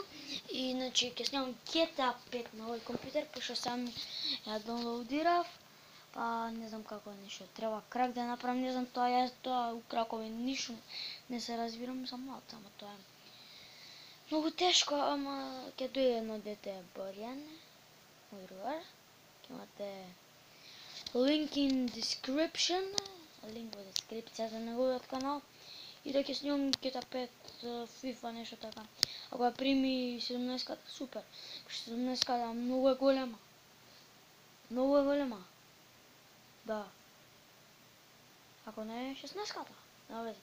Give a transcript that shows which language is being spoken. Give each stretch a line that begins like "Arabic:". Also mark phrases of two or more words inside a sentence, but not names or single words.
Macedonian: Иначе ќе снимам GTA 5 на овој компјутер, пошто сам ја доwnloadирав. Па не знам како нешто. Треба крак да направам, не знам тоа у кракови ништо не се разбирам за малце, ама тоа е многу тешко, ама ќе дојде едно дете Боријан, мој другар.
English: Ќе имате link in description,
Macedonian: линк во дескрипција за неговиот канал. И да ќе снимам GTA 5, FIFA, нешто така. Ако ја прими 17-ката, супер. 17-ката многу е голема. Многу е голема. Да. Ако не е 16-ката, нема везе.